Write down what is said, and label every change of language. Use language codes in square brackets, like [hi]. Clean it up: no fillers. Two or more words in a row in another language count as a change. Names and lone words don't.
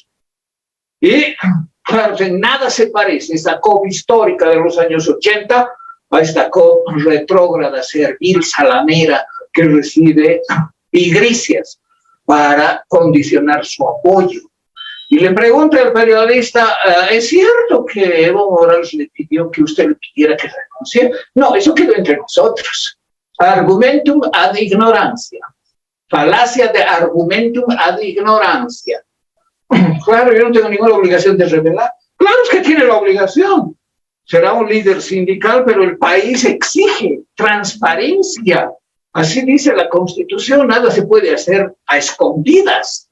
[es] Y claro, en nada se parece esta COP histórica de los años 80 a esta COP retrógrada, servil, salamera, que recibe pigricias para condicionar su apoyo. Y le pregunta el periodista, ¿es cierto que Evo Morales le pidió que usted le pidiera que renuncie? No, eso quedó entre nosotros. [la] Argumentum ad ignorancia. [es] Falacia de [la] argumentum ad ignorancia. [es] Claro, yo no tengo ninguna obligación de revelar. Claro es que tiene la obligación. Será un líder sindical, pero el país exige transparencia. Así dice la Constitución, nada se puede hacer a escondidas.